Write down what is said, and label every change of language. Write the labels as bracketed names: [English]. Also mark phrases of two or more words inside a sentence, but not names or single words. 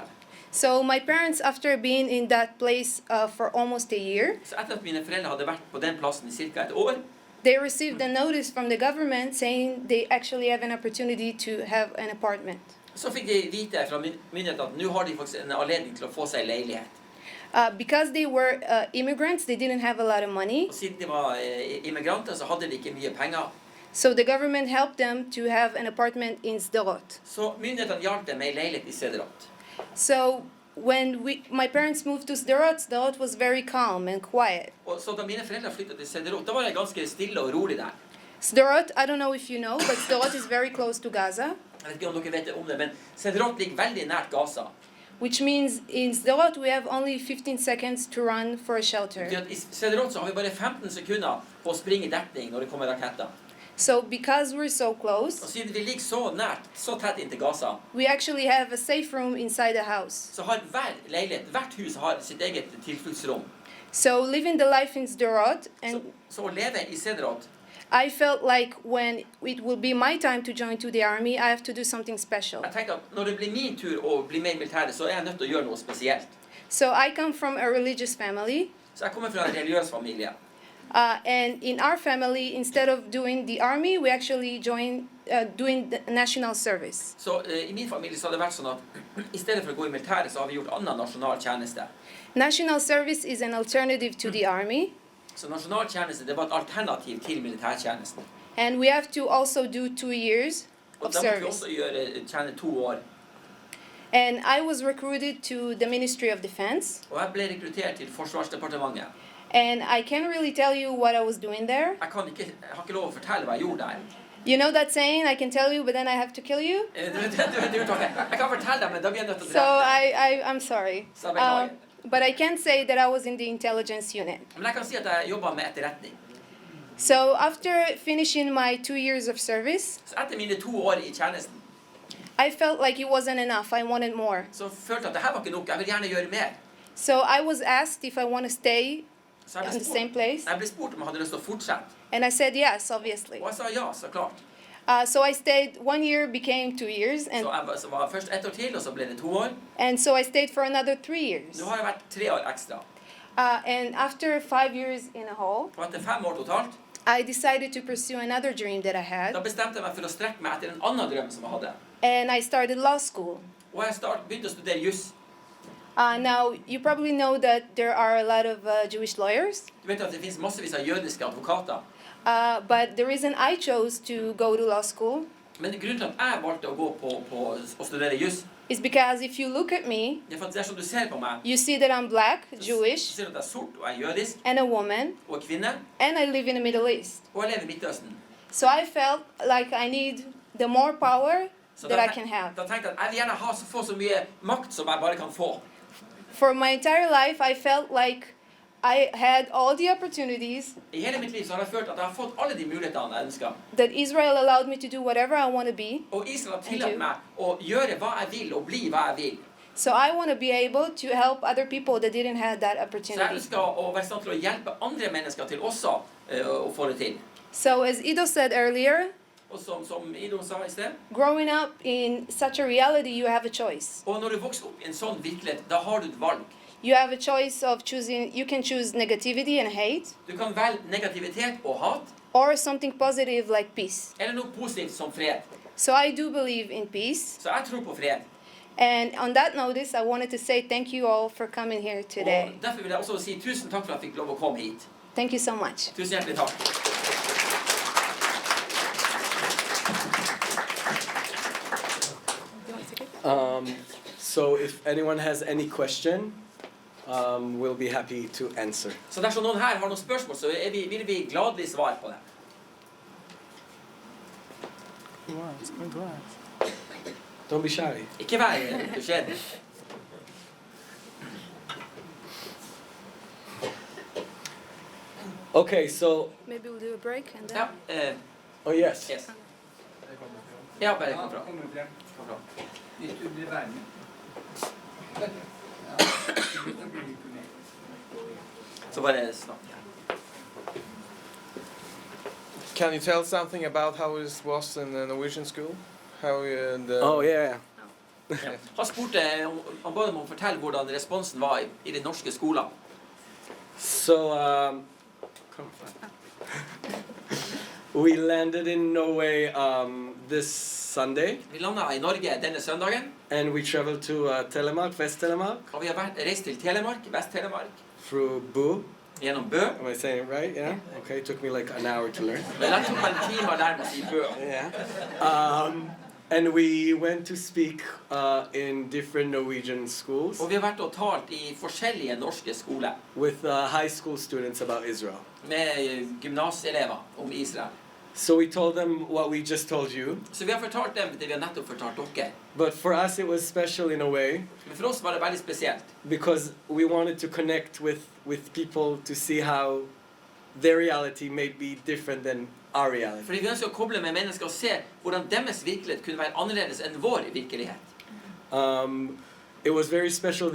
[English] So my parents, after being in that place for almost a year, [Norwegian] Så etter at mine foreldre hadde vært på den plassen i cirka et år, [English] they received a notice from the government saying they actually have an opportunity to have an apartment. [Norwegian] så fikk de vite fra myndighetene at nå har de faktisk en anledning til å få seg leilighet. [English] Because they were immigrants, they didn't have a lot of money. [Norwegian] Og siden de var immigranter, så hadde de ikke mye penger. [English] So the government helped them to have an apartment in Sderot. [Norwegian] Så myndighetene hjalp dem med en leilighet i Sederot. [English] So when my parents moved to Sderot, Sderot was very calm and quiet. [Norwegian] Og så da mine foreldre flyttet til Sederot, da var det ganske stille og rolig der. [English] Sderot, I don't know if you know, but Sderot is very close to Gaza, [Norwegian] Jeg vet ikke om dere vet om det, men Sederot ligger veldig nært Gaza. [English] which means in Sderot we have only 15 seconds to run for a shelter. [Norwegian] Fordi at I Sederot så har vi bare 15 sekunder på å springe i dekning når det kommer raketter. [English] So because we're so [Norwegian] Og [English] close, [Norwegian] siden vi ligger så nært, så tett inntil Gaza, [English] we actually have a safe room inside the house. [Norwegian] så har hver leilighet, hvert hus har sitt eget tilfluktsrom. [English] So living the life in Sderot, and [Norwegian] Så å leve i Sederot, [English] I felt like when it will be my time to join to the army, I have to do something special. [Norwegian] jeg tenkte at når det blir min tur å bli med i militæret, så er jeg nødt til å gjøre noe spesielt. [English] So I come from a religious family, [Norwegian] Så jeg kommer fra en religiøs familie. [English] and in our family, instead of doing the army, we actually join doing the national service. [Norwegian] Så i min familie så har det vært sånn at i stedet for å gå i militæret, så har vi gjort annen nasjonal tjeneste. [English] National service is an alternative to the army. [Norwegian] Så nasjonaltjeneste det var et alternativ til militærtjenesten. [English] And we have to also do 2 years [Norwegian] Og [English] of [Norwegian] da måtte vi [English] service. [Norwegian] også tjene 2 år. [English] And I was recruited to the Ministry of Defense. [Norwegian] Og jeg ble rekruttert til Forsvarsdepartementet. [English] And I can't really tell you what I was doing there. [Norwegian] Jeg har ikke lov å fortelle hva jeg gjorde der. [English] You know that saying, I can tell you, but then I have to kill you? [Norwegian] Du vet uttaket. Jeg kan fortelle deg, men da blir jeg nødt til å [English] So [Norwegian] drepe. [English] I'm sorry. [Norwegian] Så jeg beklager. [English] But I can't say that I was in the intelligence unit. [Norwegian] Men jeg kan si at jeg jobbet med etterretning. [English] So after finishing my 2 years of service, [Norwegian] Så etter mine 2 år i tjenesten, [English] I felt like it wasn't enough. I wanted more. [Norwegian] så følte jeg at det her var ikke nok. Jeg vil gjerne gjøre mer. [English] So I was asked if I want to stay [Norwegian] Så [English] in the same place. [Norwegian] jeg ble spurt om jeg hadde lyst til å fortsette. [English] And I said yes, obviously. [Norwegian] Og jeg sa ja, så klart. [English] So I stayed 1 year, became 2 years. [Norwegian] Så var først 1 år til, og så ble det 2 år. [English] And so I stayed for another 3 years. [Norwegian] Nå har jeg vært 3 år ekstra. [English] And after 5 years in a whole, [Norwegian] Og etter 5 år totalt, [English] I decided to pursue another dream that I [Norwegian] da [English] had. [Norwegian] bestemte jeg meg for å strekke meg etter en annen drøm som jeg hadde. [English] And I started law school. [Norwegian] Og jeg begynte å studere juss. [English] Now, you probably know that there are a lot of Jewish lawyers. [Norwegian] Du vet at det finnes massevis av jødiske advokater. [English] But the reason I chose to go to law school [Norwegian] Men grunnen til at jeg valgte å gå på å studere juss, [English] is because if you look at me, [Norwegian] det er for at dersom du ser på meg, [English] you see that I'm black, [Norwegian] så [English] Jewish, [Norwegian] ser du at jeg er sort, og jeg er jødisk, [English] and a woman, [Norwegian] og er kvinne, [English] and I live in the Middle East. [Norwegian] og jeg lever i Midtøsten. [English] So I felt like I need the more power [Norwegian] Så [English] that I can have. [Norwegian] da tenkte jeg at jeg vil gjerne få så mye makt som jeg bare kan få. [English] For my entire life, I felt like I had all the opportunities, [Norwegian] I hele mitt liv så har jeg følt at jeg har fått alle de mulighetene jeg ønsker. [English] that Israel allowed me to do whatever I want to be. [Norwegian] Og Israel har tillatt meg å gjøre hva jeg vil, og bli hva jeg vil. [English] So I want to be able to help other people that didn't have that [Norwegian] Så jeg [English] opportunity. [Norwegian] ønsker å være i stand til å hjelpe andre mennesker til også å få det til. [English] So as Ido said earlier, [Norwegian] Og som Ido sa i sted, [English] growing up in such a reality, you have a choice. [Norwegian] og når du vokser opp i en sånn virkelighet, da har du et valg. [English] You have a choice of choosing, you can choose negativity and hate, [Norwegian] Du kan velge negativitet og hat, [English] or something positive like peace. [Norwegian] eller noe positivt som fred. [English] So I do believe in peace. [Norwegian] Så jeg tror på fred. [English] And on that notice, I wanted to say thank you all for coming here today. [Norwegian] Og derfor vil jeg også si tusen takk for at jeg fikk lov å komme hit. [English] Thank you so much. [Norwegian] Tusen hjertelig takk. [English] So if anyone has any question, we'll be happy to answer. [Norwegian] Så dersom noen her har noen spørsmål, så vil vi gladelig svare på det. [English] Don't be shy. [Norwegian] Ikke vær beskjeden. [English] Okay, so Maybe we'll do a break and then... [Norwegian] Ja, [English] oh yes. yes. [Norwegian] Ja, bare kom fra. Kom fra. Hvis du blir værende. Så bare snakk. [English] Can you tell something about how it was in the Norwegian school? How the Oh yeah. [Norwegian] Han spurte, han ba dem om å fortelle hvordan responsen var i de norske skoler. [English] So we landed in Norway this Sunday, [Norwegian] Vi landet i Norge denne søndagen, [English] and we traveled to Telemark, West Telemark, [Norwegian] og vi har reist til Telemark, Vest-Telemark, [English] through Boo. [Norwegian] gjennom Bø. [English] Am I saying it right? Yeah. Okay. It took me like an hour to learn. [Norwegian] Men det tok meg en time å lære meg å si Bø. [English] Yeah. And we went to speak in different Norwegian schools [Norwegian] Og vi har vært og talt i forskjellige norske skoler [English] with high school students about Israel. [Norwegian] med gymnaselever om Israel. [English] So we told them what we just told you. [Norwegian] Så vi har fortalt dem det vi har nettopp fortalt dere. [English] But for us, it was special in a way [Norwegian] Men for oss var det veldig spesielt. [English] because we wanted to connect with people to see how their reality may be different than our reality. [Norwegian] Fordi vi ønsker å koble med mennesker og se hvordan deres virkelighet kunne være annerledes enn vår virkelighet. [English] It was very special.